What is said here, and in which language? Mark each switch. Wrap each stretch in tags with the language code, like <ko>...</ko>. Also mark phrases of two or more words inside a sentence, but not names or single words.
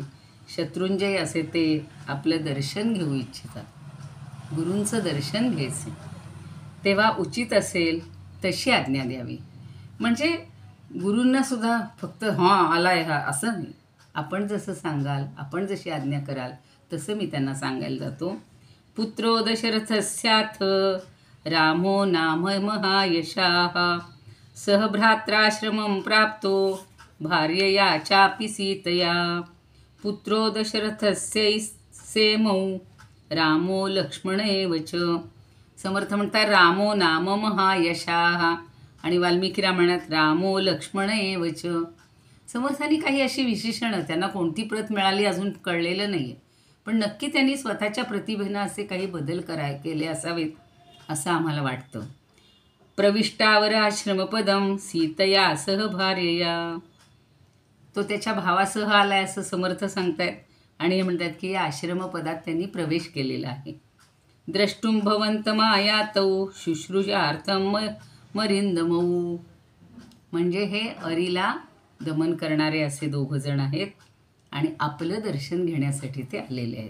<mr>शत्रुंजय असे ते आपलं दर्शन घेऊ इच्छितात. गुरूंचं दर्शन घ्यायचे, तेव्हा उचित असेल तशी आज्ञा द्यावी. म्हणजे गुरूंना सुद्धा फक्त हां आलाय हा असं नाही. आपण जसं सांगाल, आपण जशी आज्ञा कराल तसं मी त्यांना सांगायला जातो.</mr> <sa>पुत्रो दशरथस्याथ रामो नाम महायशाः सह भ्रात्राश्रमं प्राप्तो भार्यया चापि सीतया. पुत्रो दशरथस्यैसेमौ रामो लक्ष्मण एव च.</sa> <mr>समर्थ म्हणतात</mr> <sa>रामो नाम महायशाः</sa> <mr>आणि वाल्मिकी रामायणात</mr> <sa>रामो लक्ष्मण एव च.</sa> <mr>समर्थांनी काही अशी विशेषणं, त्यांना कोणती प्रत मिळाली अजून कळलेलं नाही आहे, पण नक्की त्यांनी स्वतःच्या प्रतिभेनं असे काही बदल केले असावेत असं आम्हाला वाटतं.</mr> <sa>प्रविष्टावर आश्रमपदम सीतया सह भार्यया.</sa> <mr>तो त्याच्या भावासह आलाय असं समर्थ सांगतायत आणि हे म्हणतात की या आश्रमपदात त्यांनी प्रवेश केलेला आहे.</mr> <sa>द्रष्टुम भवंतमायातौ शुश्रूषार्थम मरिंदमौ.</sa> <mr>म्हणजे हे अरीला दमन करणारे असे दोघंजण आहेत आणि आपलं दर्शन घेण्यासाठी ते आलेले आहेत.</mr>